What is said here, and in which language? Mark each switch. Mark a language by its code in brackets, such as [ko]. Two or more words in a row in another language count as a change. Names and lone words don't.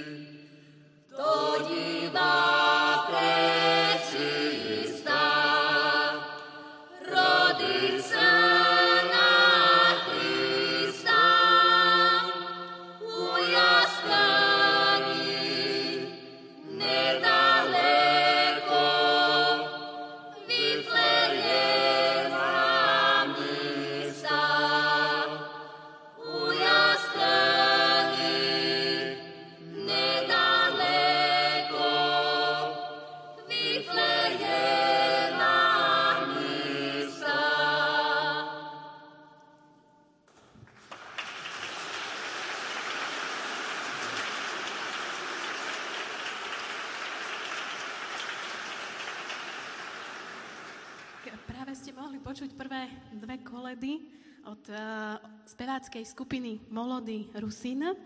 [rue] Тоді пречиста родиться на Христа у ясляні недалеко Віфлеєма міста. У ясляні недалеко Віфлеєма міста. [sk] Práve ste mohli počuť prvé dve koledy od speváckej skupiny Molody Rusín.